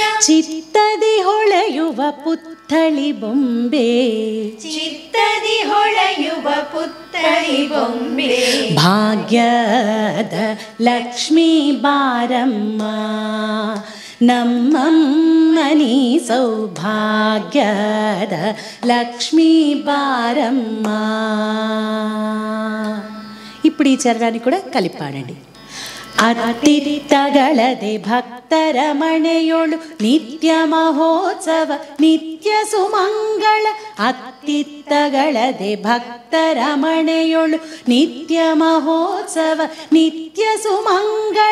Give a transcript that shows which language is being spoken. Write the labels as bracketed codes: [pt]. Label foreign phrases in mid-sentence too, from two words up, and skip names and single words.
[kn] ಚಿತ್ತದಿ ಹೊಳೆಯುವ ಪುತ್ಥಳಿ ಬೊಂಬೆ ಚಿತ್ತದಿ ಹೊಳೆಯುವ ಪುತ್ಥಳಿ ಬೊಂಬೆ ಭಾಗ್ಯದ ಲಕ್ಷ್ಮೀ ಬಾರಮ್ಮ ನಮ್ಮಮ್ಮನಿ ಸೌಭಾಗ್ಯದ ಲಕ್ಷ್ಮೀ ಬಾರಮ್ಮ. [te] ఇప్పుడు ఈ చరణాన్ని కూడా కలిపి పాడండి. [kn] ಅತ್ತಿತ್ತಗಳದೆ ಭಕ್ತರ ಮನೆಯೊಳು ನಿತ್ಯ ಮಹೋತ್ಸವ ನಿತ್ಯ ಸುಮಂಗಳ. ಅತ್ತಿತ್ತಗಳದೆ ಭಕ್ತರ ಮನೆಯೊಳು ನಿತ್ಯ ಮಹೋತ್ಸವ ನಿತ್ಯ ಸುಮಂಗಳ.